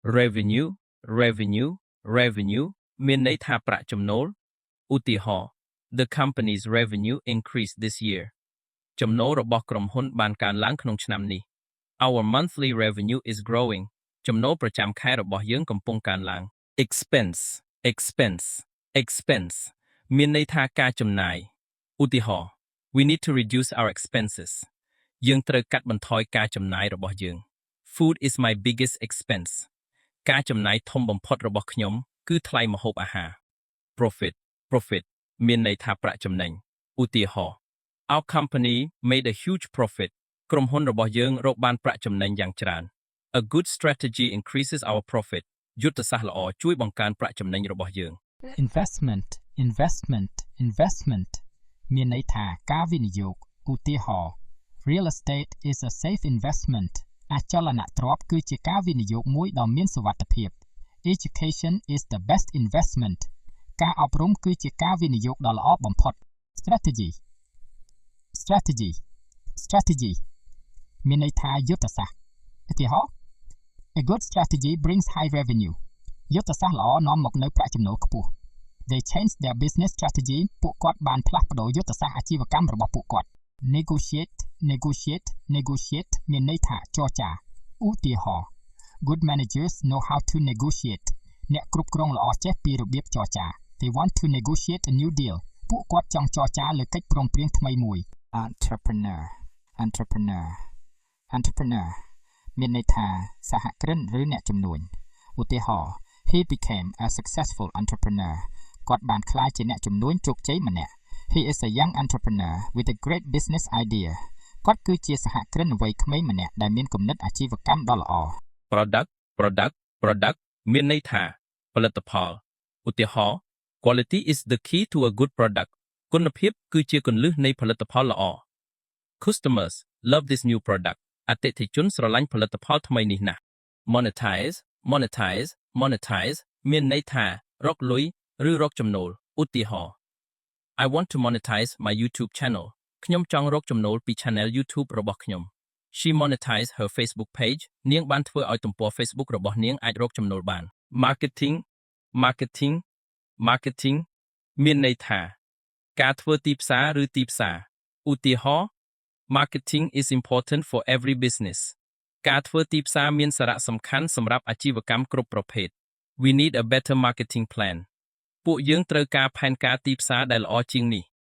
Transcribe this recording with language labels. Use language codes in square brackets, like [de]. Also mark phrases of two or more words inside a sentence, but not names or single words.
[en] revenue revenue revenue [km] មានន័យថាប្រាក់ចំណូលឧទាហរណ៍ [en] The company's revenue increased this year [km] ចំណូលរបស់ក្រុមហ៊ុនបានកើនឡើងក្នុងឆ្នាំនេះ [en] Our monthly revenue is growing [km] ចំណូលប្រចាំខែរបស់យើងកំពុងកើនឡើង [en] expense expense expense [km] មានន័យថាការចំណាយឧទាហរណ៍ We [en] need to reduce our expenses [km] យើងត្រូវកាត់បន្ថយការចំណាយរបស់យើង [en] Food is my biggest expense [km] ការចំណាយធំបំផុតរបស់ខ្ញុំគឺថ្លៃម្ហូបអាហារ [en] Profit profit [km] មានន័យថាប្រាក់ចំណេញឧទាហរណ៍ [en] Our company made a huge profit [km] ក្រុមហ៊ុនរបស់យើងរកបានប្រាក់ចំណេញយ៉ាងច្រើន [en] A good strategy increases our profit [km] យុទ្ធសាស្ត្រល្អជួយបង្កើនប្រាក់ចំណេញរបស់យើង [en] investment investment investment [km] មានន័យថាការវិនិយោគឧទាហរណ៍ [en] Real estate is a safe investment [km] អចលនទ្រព្យគឺជាការវិនិយោគមួយដ៏មានសុវត្ថិភាព [en] Education is the best investment [km] ការអប់រំគឺជាការវិនិយោគដ៏ល្អបំផុត Strategy [en] strategy strategy [km] មានន័យថាយុទ្ធសាស្ត្រឧទាហរណ៍ [en] A good strategy brings high revenue [km] យុទ្ធសាស្ត្រល្អនាំមកនូវប្រាក់ចំណូលខ្ពស់ [en] They changed their business strategy [km] ពួកគាត់បាន ផ្លាស់ប្ដូរយុទ្ធសាស្ត្រអាជីវកម្មរបស់ពួកគាត់ [en] Negotiate negotiate negotiate [km] មានន័យថាចរចាឧទាហរណ៍ [en] Good managers know how to negotiate [km] អ្នកគ្រប់គ្រងល្អចេះពីរបៀបចរចា [en] They want to negotiate a new deal [km] ពួកគាត់ចង់ចរចាលើកិច្ចព្រមព្រៀងថ្មីមួយ [en] Entrepreneur entrepreneur entrepreneur [km] មានន័យថាសហគ្រិនឬអ្នកជំនួញឧទាហរណ៍ [en] He became a successful entrepreneur [km] គាត់បានក្លាយជាអ្នកជំនួញជោគជ័យម្នាក់ [en] He is a young entrepreneur with a great business idea [km] គាត់គឺជាសហគ្រិនវ័យក្មេងម្នាក់ដែលមានគំនិតអាជីវកម្មដ៏ល្អ [en] Product product product [km] មានន័យថាផលិតផលឧទាហរណ៍ [en] Quality is the key to a good product [km] គុណភាពគឺជាគន្លឹះនៃផលិតផលល្អ [en] Customers love this new [km] product អតិថិជនស្រឡាញ់ផលិតផលថ្មីនេះណាស់ [en] Monetize monetize monetize [km] មានន័យថារកលុយឬរកចំណូលឧទា [en] ហរណ៍ I want to monetize my YouTube channel [km] ខ្ញុំចង់រកចំណូលពី [en] channel YouTube [km] របស់ខ្ញុំ [en] She monetized her Facebook page [km] នាងបានធ្វើឲ្យទំព័រ Facebook របស់នាងអាចរកចំណូលបាន [en] Marketing marketing marketing [km] មានន័យថាការធ្វើទីផ្សារឬទីផ្សារឧទាហរណ៍ [en] Marketing is important for every business [km] ការធ្វើទីផ្សារមានសារៈសំខាន់សម្រាប់អាជីវកម្មគ្រប់ប្រភេទ [en] We need a better marketing plan [km] ពួកយើងត្រូវការផែនការទីផ្សារដែលល្អជាងនេះ